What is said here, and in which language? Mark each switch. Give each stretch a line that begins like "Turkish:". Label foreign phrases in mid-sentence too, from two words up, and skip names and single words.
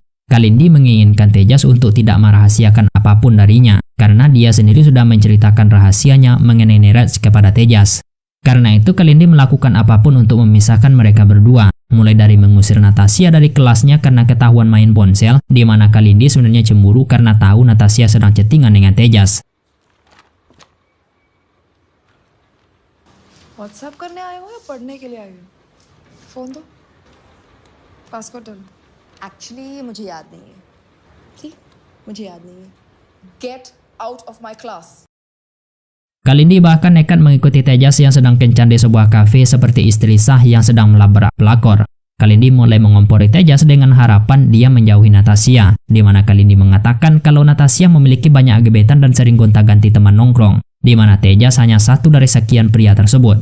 Indonesian: Kalindi menginginkan Tejas untuk tidak merahasiakan apapun darinya, karena dia sendiri sudah menceritakan rahasianya mengenai Neeraj kepada Tejas. Karena itu Kalindi melakukan apapun untuk memisahkan mereka berdua, mulai dari mengusir Natasha dari kelasnya karena ketahuan main ponsel, di mana Kalindi sebenarnya cemburu karena tahu Natasha sedang chattingan dengan Tejas.
Hindi: व्हाट्सएप करने आए हो या पढ़ने के लिए आए हो? फोन दो, पासवर्ड डालो। एक्चुअली मुझे याद नहीं है। ठीक, मुझे याद नहीं है।
English: get out of my class.
Indonesian: Kalindi bahkan nekat mengikuti Tejas yang sedang kencan di sebuah kafe seperti istri sah yang sedang melabrak pelakor. Kalindi mulai mengompori Tejas dengan harapan dia menjauhi Natasha, di mana Kalindi mengatakan kalau Natasha memiliki banyak gebetan dan sering gonta-ganti teman nongkrong, di mana Tejas hanya satu dari sekian pria tersebut.